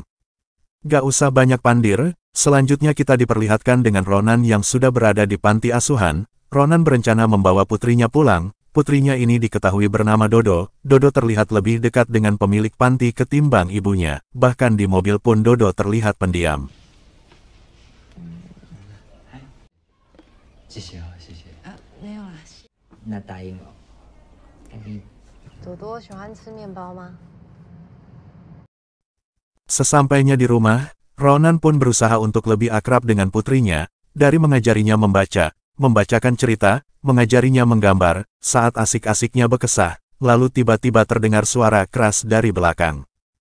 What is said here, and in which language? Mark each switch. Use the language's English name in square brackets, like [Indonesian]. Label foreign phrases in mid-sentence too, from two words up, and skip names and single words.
[Indonesian] Gak usah banyak pandir, selanjutnya kita diperlihatkan dengan Ronan yang sudah berada di panti asuhan. Ronan berencana membawa putrinya pulang, putrinya ini diketahui bernama Dodo. Dodo terlihat lebih dekat dengan pemilik panti ketimbang ibunya, bahkan di mobil pun Dodo terlihat pendiam. [Chinese] 没有啦。那答应我，朵朵喜欢吃面包吗？ [Indonesian] Sesampainya di rumah, Ronan pun berusaha untuk lebih akrab dengan putrinya, dari mengajarinya membaca, membacakan cerita, mengajarinya menggambar, saat asik-asiknya bekesah, lalu tiba-tiba terdengar suara keras dari belakang.